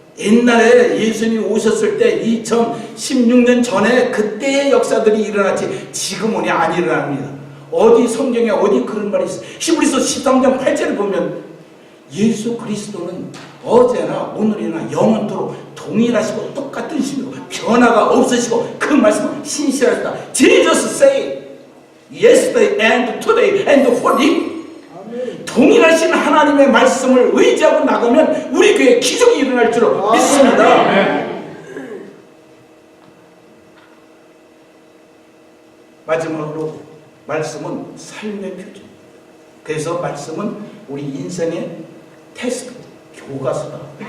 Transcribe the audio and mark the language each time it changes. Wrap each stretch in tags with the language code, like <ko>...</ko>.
<ko>옛날에 예수님이 오셨을 때 2016년 전에 그때의 역사들이 일어났지 지금은 안 일어납니다. 어디 성경에 어디 그런 말이 있어요. 히브리서 13장 8절을 보면 예수 그리스도는 어제나 오늘이나 영원토록 동일하시고 똑같은 신이고 변화가 없으시고 그 말씀은 신실하시다.</ko> <en>Jesus say yesterday and today and forever.</en> <ko>동일하신 하나님의 말씀을 의지하고 나가면 우리 교회에 기적이 일어날 줄로 믿습니다. 마지막으로 말씀은 삶의 표준. 그래서 말씀은 우리 인생의 테스트, 교과서다.</ko>